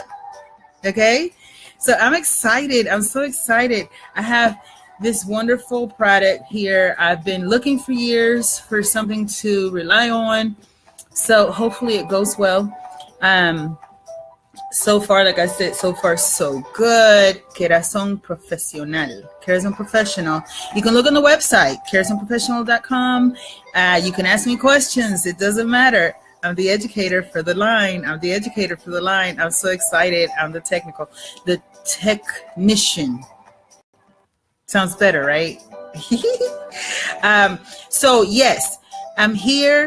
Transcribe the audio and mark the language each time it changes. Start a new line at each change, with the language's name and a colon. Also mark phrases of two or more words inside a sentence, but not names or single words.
English: Okay. So I'm excited. I'm so excited. I have this wonderful product here. I've been looking for years for something to rely on So hopefully it goes well. So far, like I said, so far so good. Kerazon Profesional. Kerazon Professional. You can look on the website, kerazonprofessional.com. You can ask me questions. It doesn't matter. I'm the educator for the line. I'm the educator for the line. I'm so excited. I'm the technician. Sounds better, right? So yes, I'm here.